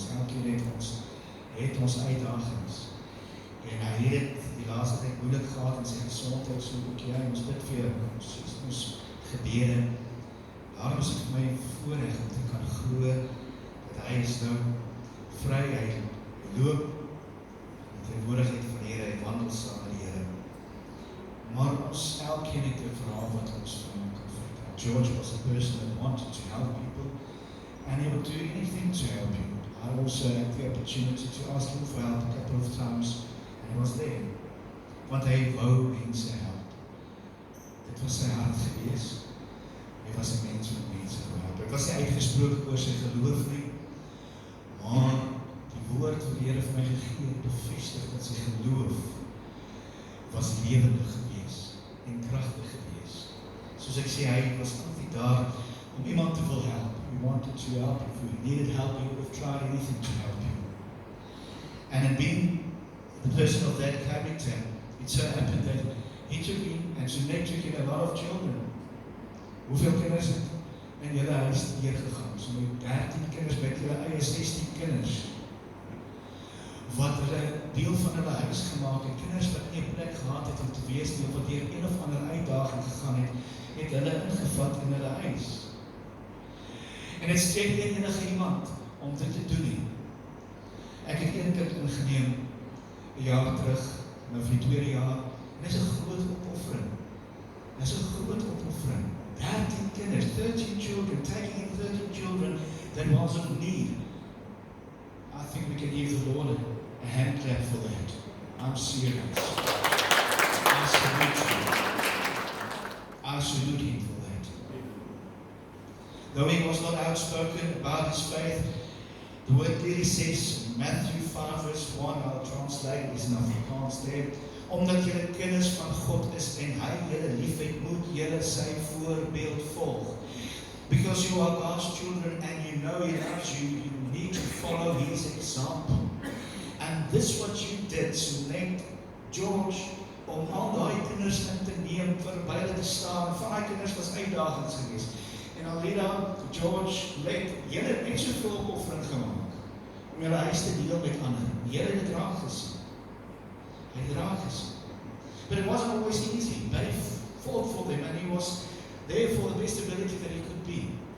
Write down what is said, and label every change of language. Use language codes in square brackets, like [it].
[af] Elkeen het ons uitdagings. En hy het die laaste tyd moeilik gehad in sy gesondheid, so ook jy, ons bid vir ons gebede. Daarom is dit vir my voorreg om te kan glo dat hy is nou vry, hy loop in teenwoordigheid van die Here, hy wandel saam met die Here. Maar ons elkeen het 'n verhaal wat ons van hom kan vertel. [en] George was a person that wanted to help people, and he would do anything to help you. I also had the opportunity to ask him for help a couple of times, and he was there. [af] Want hy wou mense help. Dit was sy hart gewees. Hy was 'n mens wat mense wou help. Hy was nie uitgesproke oor sy geloof nie, maar die woord wat die Here vir my gegee het, bevestig dat sy geloof was lewendig gewees en kragtig gewees. Soos ek sê, hy was altyd daar om iemand te wil help. [en] He wanted to help. If we needed help, he would have tried anything to help you. And in being the person of that character, it so happened that he took in, and Sunette took in a lot of children. [af] Hoeveel kinders het in julle huis deurgegaan? So met 13 kinders, met julle eie 16 kinders. Wat hulle deel van hulle huis gemaak het, kinders wat nie 'n plek gehad het om te wees nie, of wat deur een of ander uitdaging gegaan het hulle ingevat in hulle huis. En dit steek nie enige iemand om dit te doen nie. Ek het een kind ingeneem 'n jaar terug, nou vir die 2de jaar, en dit is 'n groot opoffering. Dit is 'n groot opoffering. 13 kinders, [en] 13 children, taking in 13 children that was of need. I think we can give the Lord a hand clap for that. I'm serious. I salute him. I salute him for that. Though he was not outspoken about his faith, the word clearly says, Matthew 5 verse 1, I'll translate, is in Afrikaans there, [af] omdat julle kinders van God is en hy julle liefhet, moet julle sy voorbeeld volg. [en] Because you are God's children and you know he loves you, you need to follow his example. And this what you did, [af] Sunette, George, om al die kinders in te neem, verby hulle te staan, en van die kinders was uitdagings geweest. En Alida, George, julle het net soveel opoffering gemaak, om julle huis te deel met ander. Julle het raak gesien. Hy het raak gesien. [en] But it wasn't always easy, but he fought for them, and he was there for the best ability that he could be.